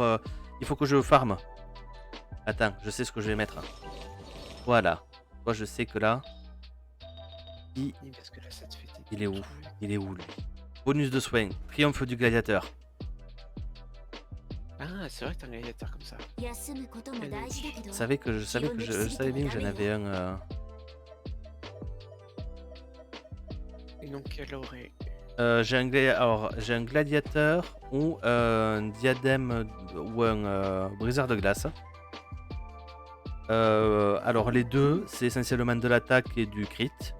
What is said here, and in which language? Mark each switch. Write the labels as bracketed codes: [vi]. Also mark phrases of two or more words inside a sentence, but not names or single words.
[fr] Il faut que je farm. Attends, je sais ce que je vais mettre. Voilà. Moi, je sais que là. Parce que là, ça te fait des Il est où trucs. Il est où lui Bonus de soin, triomphe du gladiateur. Ah, c'est vrai que t'as un gladiateur comme ça. [ja] 休むことも大事だけど [fr] Je savais bien que j'en avais un. Et donc, elle aurait... J'ai un gladiateur ou un diadème ou un briseur de glace. Alors les deux, c'est essentiellement de l'attaque et du crit.